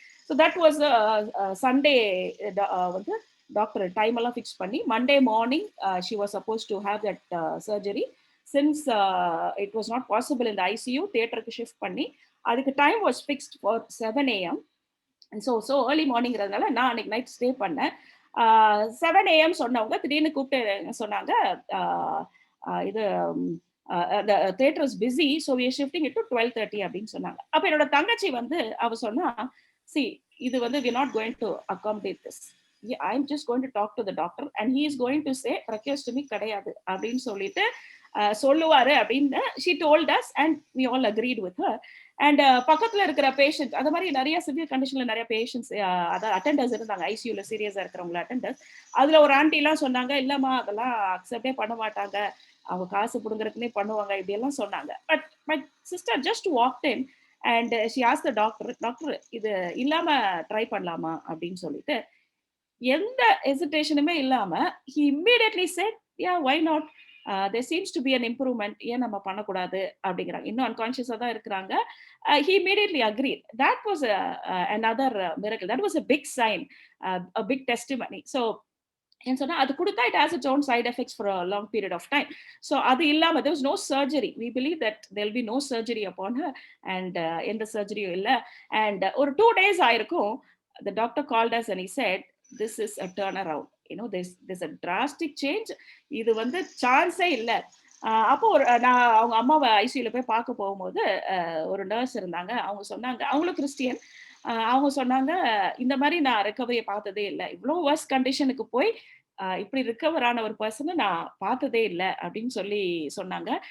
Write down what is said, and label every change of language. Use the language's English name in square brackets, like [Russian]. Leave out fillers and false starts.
[English] so that was Sunday [Tamil] வந்து doctor time எல்லாம் fix பண்ணி [English] Monday morning she was suppose to have that surgery. Since it was not possible [Tamil] இந்த ICU தியேட்டருக்கு shift பண்ணி அதுக்கு [English] Time was fixed for 7 AM. [Tamil] So early மார்னிங்கிறதுனால நான் அன்னைக்கு night stay பண்ணேன். [English] 7 AM [Tamil] சொன்னவங்க திடீர்னு கூப்பிட்டு சொன்னாங்க, இது [English] the theater is busy, so we are shifting it to 12:30 [Tamil] அப்படின்னு சொன்னாங்க. அப்ப என்னோட தங்கச்சி வந்து அவ சொன்னா, see இது வந்து [English] we are not going to accommodate this. I'm just going to talk to the doctor and he is going to say tracheostomy [Tamil] கிடையாது அப்படின்னு சொல்லிட்டு சொல்லுவாரு அப்படின்னு [English] she told us and we all agreed with her. [Tamil] And பக்கத்துல இருக்கிற patient, அந்த மாதிரி நிறைய சிவியர் கண்டிஷன்ல நிறைய பேஷண்ட்ஸ் அதாவது அட்டெண்டர்ஸ் இருந்தாங்க, ஐசியூல சீரியஸா இருக்கிறவங்கள அட்டெண்டர்ஸ். அதுல ஒரு ஆண்டி எல்லாம் சொன்னாங்க, இல்லம்மா அதெல்லாம் அக்செப்டே பண்ண மாட்டாங்க, அவங்க காசு புடுங்குறதுக்குன்னே பண்ணுவாங்க, இப்படி எல்லாம் சொன்னாங்க. [English] but my sister just walked in and she asked the doctor [Tamil] இது இல்லாம ட்ரை பண்ணலாமா அப்படின்னு சொல்லிட்டு எந்த ஹெசிடேஷனுமே இல்லாம [English] he immediately said yeah why not, there seems to be an improvement, [Tamil] ஏன் நம்ம பண்ணக்கூடாது அப்படிங்கிறாங்க. இன்னும் அன்கான்ஷியஸா தான் இருக்கிறாங்க. [English] He immediately agreed. That was another miracle. That was a big sign, a big testimony. So and so [Tamil] அது கொடுத்தா [English] it has its own side effects for a long period of time. So [Tamil] அது இல்லாம [English] there was no surgery. We believe that there will be no surgery upon her and [Tamil] எந்த சர்ஜரியும் இல்ல. [English] And [Tamil] ஒரு 2 days ஆயிருக்கும், [English] the doctor called us and he said this is a turnaround, you know, there's a drastic change, [Tamil] இது வந்து சான்ஸே இல்ல. அப்போ நான் அவங்க அம்மாவை ஐசியூல போய் பார்க்க போகும்போது ஒரு நர்ஸ் இருந்தாங்க. அவங்க சொன்னாங்க, அவங்களும் கிறிஸ்டியன். அவங்க சொன்னாங்க, இந்த மாதிரி நான் ரெக்கவரியை பார்த்ததே இல்லை, இவ்வளோ வர்ஸ் கண்டிஷனுக்கு போய் இப்படி ரிக்கவர் ஆன ஒரு பர்சனை நான் பார்த்ததே இல்லை அப்படின்னு சொல்லி சொன்னாங்க.